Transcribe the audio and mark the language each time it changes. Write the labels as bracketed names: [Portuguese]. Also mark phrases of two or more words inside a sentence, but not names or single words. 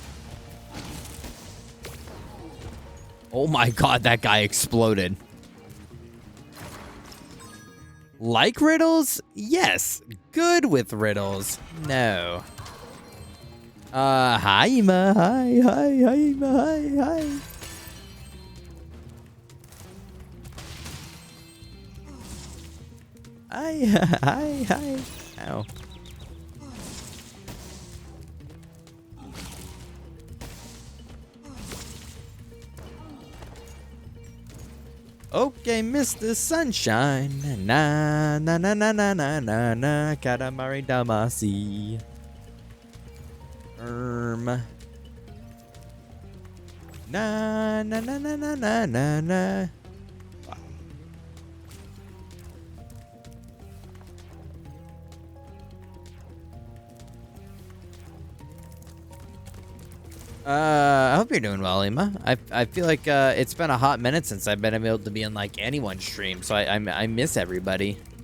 [English] Oh my god, that guy exploded. Like riddles? Yes. Good with riddles? No. Hi, Ima. Hi, Ima. Hi. Hi. Ow. Okay, Mr. Sunshine. Na na na na na na na na Katamari Damacy. Na na na na na na na na. I hope you're doing well, Ima. I feel like it's been a hot minute since I've been able to be on like anyone's stream, so I miss everybody.